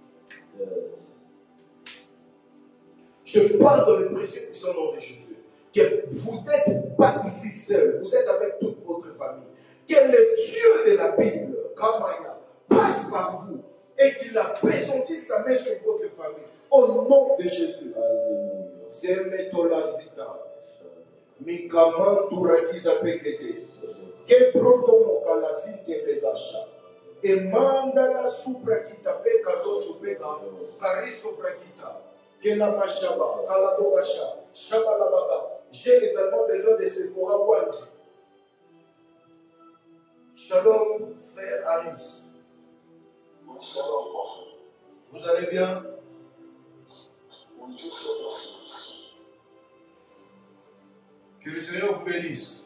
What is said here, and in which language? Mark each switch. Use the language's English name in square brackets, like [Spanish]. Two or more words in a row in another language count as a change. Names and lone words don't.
[French] Je parle dans le précieux et puissant nom de Jésus. Que vous n'êtes pas ici seul, vous êtes avec toute votre famille. Que le Dieu de la Bible, Kamaya, passe par vous et qu'il appésantisse sa main sur votre famille. Au nom de Jésus. Zemetolazita. Mikaman Turakiza Pekete. Que protomo kalazin kebegasha. Et mandala suprakita pekado supeka. Kariso prakita. Kela mashaba. Kaladobasha. Shabalabaga. J'ai également besoin de Sephora One. Shalom, frère Harris. Shalom, prophète. Vous allez bien? Oui, Dieu fait merci. Que le Seigneur vous bénisse.